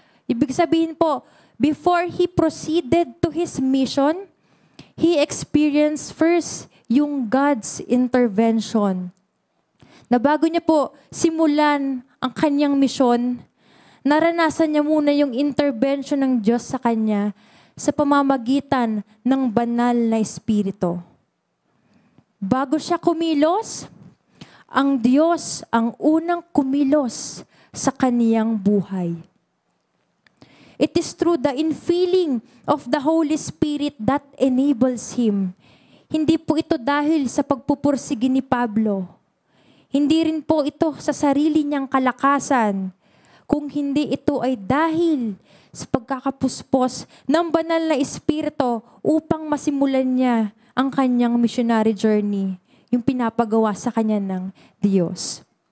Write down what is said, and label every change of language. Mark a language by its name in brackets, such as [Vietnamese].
[Filipino] Ibig sabihin po, [English] before he proceeded to his mission, he experienced first yung God's intervention. [Filipino] Na bago niya po simulan ang kanyang misyon, naranasan niya muna yung intervention ng Diyos sa kanya sa pamamagitan ng banal na Espiritu. Bago siya kumilos, ang Diyos ang unang kumilos sa kaniyang buhay. [English] It is through the infilling of the Holy Spirit that enables him. [Filipino] Hindi po ito dahil sa pagpupursige ni Pablo. Hindi rin po ito sa sarili niyang kalakasan, kung hindi ito ay dahil sa pagkakapuspos ng banal na Espiritu upang masimulan niya ang kanyang missionary journey, yung pinapagawa sa kanya ng Diyos.